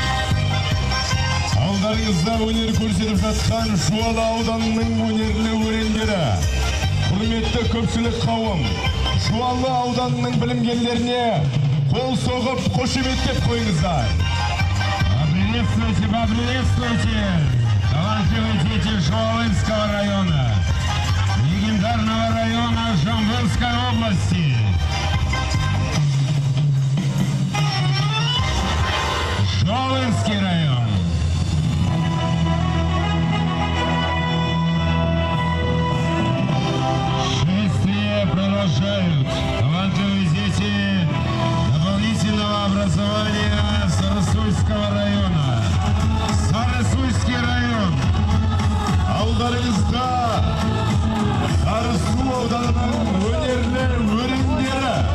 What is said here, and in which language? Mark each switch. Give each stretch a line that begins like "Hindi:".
Kazakh: Алдарыңызда өнер көрсетіп жатқан Жуалы ауданының өнерлі өрендері. Құрметті көпшілік қауым, Жуалы ауданының білімгерлеріне қол соғып қошеметтеп қойыңыздар.
Russian: Поприветствуйте, поприветствуйте, талантливые дети Жуавинского района, легендарного района Жамбылской области. Жуавинский район. Шествие продолжают талантливые дети дополнительного образования Сарысуйского района. Сарысуйский район.
Kazakh: Алдарыңызда Сарысу ауданының өнерлі өрендері.